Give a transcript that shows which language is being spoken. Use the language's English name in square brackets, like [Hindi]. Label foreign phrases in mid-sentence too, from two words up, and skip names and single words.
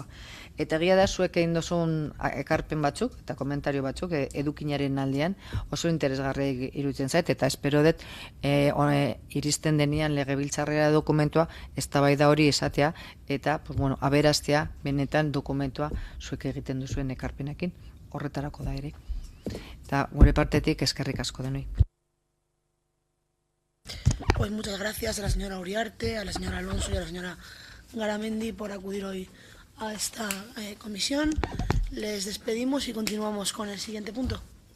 [Basque] Eta egia da zuek egin duzun ekarpen batzuk eta komentario batzuk edukinaren aldean oso interesgarri iruditzen zait, eta espero dut iristen denean legebiltzarrera dokumentua eztabaida hori esatea eta aberastea benetan dokumentua zuek egiten duzuen ekarpenekin, horretarako da ere. Eta gure partetik eskerrik asko denoi. [Spanish] Pues muchas gracias a la señora Uriarte, a la señora Alonso y a la señora Garamendi por acudir hoy a esta comisión. Les despedimos y continuamos con el siguiente punto.